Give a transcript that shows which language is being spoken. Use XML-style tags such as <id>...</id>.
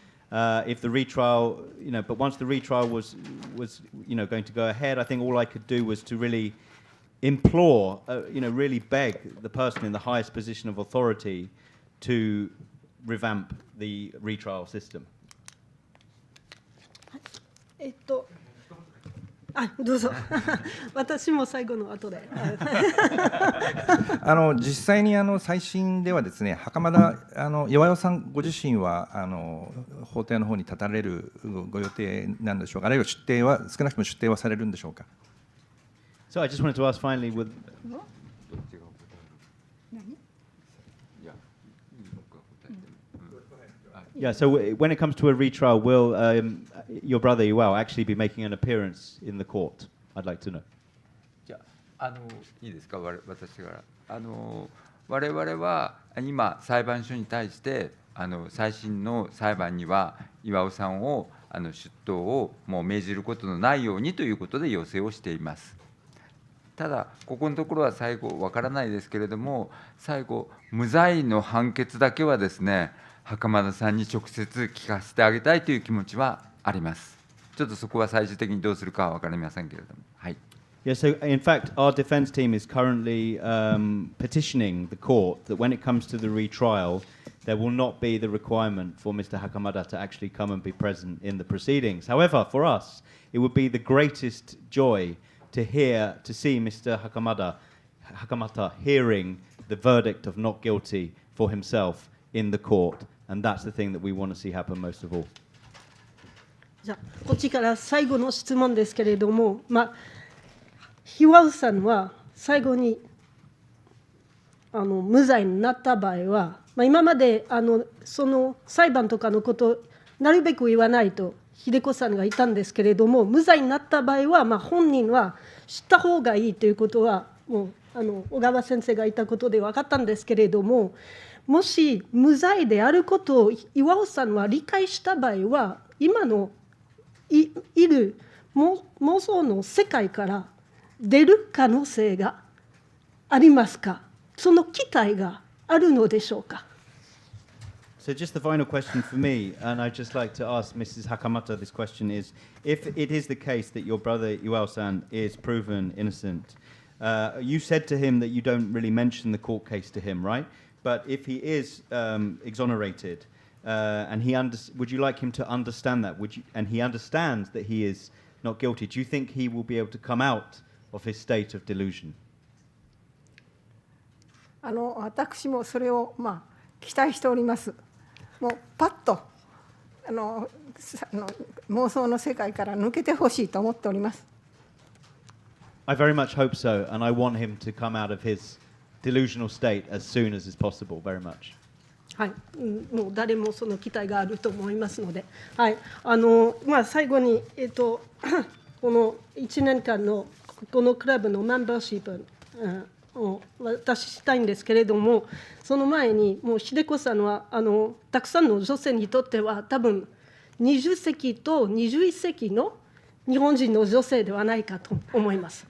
<en>If the retrial, but once the retrial was going to go ahead, I think all I could do was to really implore, really beg the person in the highest position of authority to revamp the retrial system.</en> <ja>どうぞ私も最後の後で実際に再審ではですね、袴田岩代さんご自身は法廷の方に立たれるご予定なんでしょうか、あるいは出廷は少なくとも出廷はされるんでしょうか。</ja> <en>So I just wanted to ask finally with Yeah, so when it comes to a retrial, will your brother Iwao actually be making an appearance in the court? I'd like to know.</en> <ja>じゃあいいですか、私から。我々は今裁判所に対して最新の裁判には巌さんを出頭をもう命じることのないようにということで要請をしています。ただここのところは最後わからないですけれども、最後無罪の判決だけはですね、袴田さんに直接聞かせてあげたいという気持ちはあります。ちょっとそこは最終的にどうするかは分かりませんけれども。はい。</ja> <en>Yeah, so in fact, our defense team is currently petitioning the court that when it comes to the retrial, there will not be the requirement for Mr. Hakamada to actually come and be present in the proceedings. However, for us, it would be the greatest joy to see Mr. Hakamata hearing the verdict of not guilty for himself in the court. And that's the thing that we want to see happen most of all.</en> <ja>じゃあこっちから最後の質問ですけれども、巌さんは最後に無罪になった場合は、今までその裁判とかのことをなるべく言わないと秀子さんがいたんですけれども、無罪になった場合は、本人は知った方がいいということはもう小川先生が言ったことで分かったんですけれども、もし無罪であることを巌さんは理解した場合は、今のいる妄想の世界から出る可能性がありますか。その期待があるのでしょうか。</ja> <en>So just the final question for me, and I'd just like to ask Mrs. Hakamata this question is, if it is the case that your brother Iwao-san is proven innocent, you said to him that you don't really mention the court case to him, right? But if he is exonerated, and would you like him to understand that? And he understands that he is not guilty, do you think he will be able to come out of his state of delusion?</en> <ja>私もそれを期待しております。もうパッと妄想の世界から抜けてほしいと思っております。</ja> <en>I very much hope so, and I want him to come out of his delusional state as soon as is possible, very much.</en> <ja>はい、もう誰もその期待があると思いますので、はい、最後に、この1年間のこのクラブのメンバーシップを渡したいんですけれども、その前にもう秀子さんはたくさんの女性にとっては多分20世紀と21世紀の日本人の女性ではないかと思います。</ja>